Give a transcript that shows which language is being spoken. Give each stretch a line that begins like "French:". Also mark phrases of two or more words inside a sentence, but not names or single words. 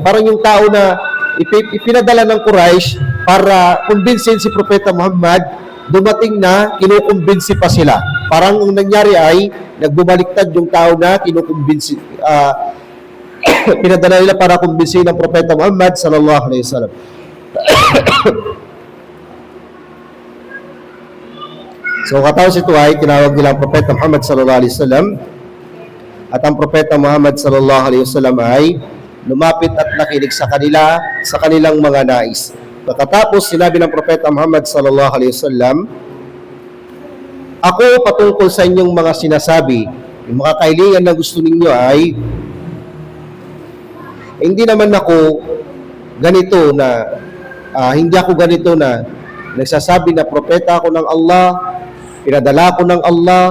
Filipino: Parang yung tao na ipinadala ng Quraysh para kumbinsin si Propeta Muhammad, dumating na kinukumbinsi pa sila. Parang ang nangyari ay nagbumaliktad yung tao na kinukumbinsi, pinadala nila para kumbinsin ng Propeta Muhammad
Arabic: صلى الله عليه وسلم.
Filipino: So katapos ito ay tinawag nila ang Propeta Muhammad
Arabic: صلى الله عليه وسلم.
Filipino: At ang Propeta Muhammad
Arabic: صلى الله عليه وسلم
Filipino: ay lumapit at nakinig sa kanilang mga nais. Pagkatapos, sinabi ng Propeta Muhammad
Arabic: صلى الله عليه وسلم,
Filipino: ako patungkol sa inyong mga sinasabi, yung mga kahilingan na gusto ninyo ay, hindi naman ako ganito na, hindi ako ganito na nagsasabi na propeta ako ng Allah, pinadala ko ng Allah.